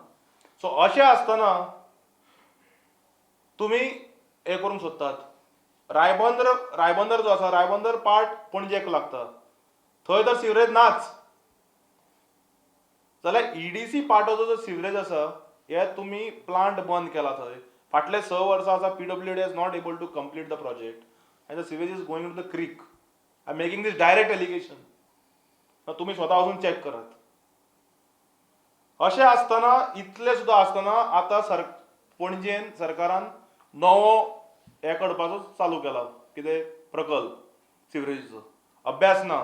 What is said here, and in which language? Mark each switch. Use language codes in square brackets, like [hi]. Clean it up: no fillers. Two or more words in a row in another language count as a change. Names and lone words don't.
[kok] सो अशें आसतना तुमी हे करूंक सोदतात. रायबंदर जो आसा, रायबंदर पार्ट पणजेक लागता, थंय तर सिवरेज नाच. जाल्यार EDC पार्टाचो जो सिवरेज आसा, हे तुमी प्लांट बंद केला थंय. फाटले 6 वर्सां आसा [en] PWD is not able to complete the project and the sewerage is going to the creek. I am making this direct allegation. [kok] तुमी स्वता वचून चॅक करात. अशें आसतना, इतलें सुद्दां आसतना आतां पणजेन सरकारान नवो हे करपाचो चालू केला, कितें प्रकल्प सिवरेजीचो. अभ्यास ना.